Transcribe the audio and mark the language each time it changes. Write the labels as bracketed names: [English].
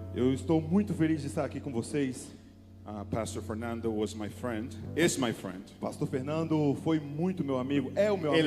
[Portuguese] Eu estou muito feliz de estar aqui com vocês. [English] Pastor Fernando was my friend, is my friend. [Portuguese] Pastor Fernando foi muito meu amigo, é o meu amigo.